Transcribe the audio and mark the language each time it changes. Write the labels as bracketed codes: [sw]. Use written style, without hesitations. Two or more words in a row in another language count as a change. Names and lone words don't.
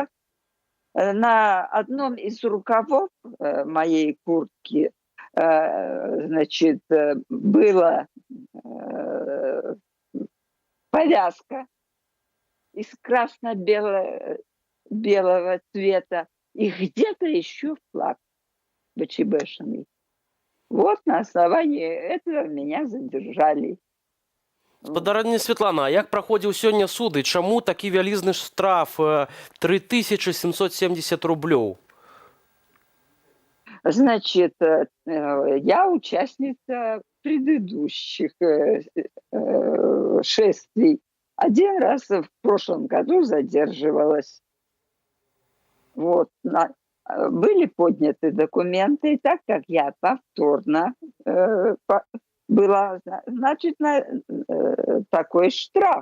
[ru] На одном из рукавов моей куртки, значит, была повязка из красно-белого цвета и где-то еще флаг БЧБшный. Вот на основании этого меня задержали. [be] Спадарня Святлана, а як праходзіў сёння суд і чаму такі вялізны штраф 3770 рублёў? [ru] Значит, я участница предыдущих шествий. Один раз в прошлом году задерживалась. Вот. Были подняты документы, и так как я повторно была, значит, такой штраф.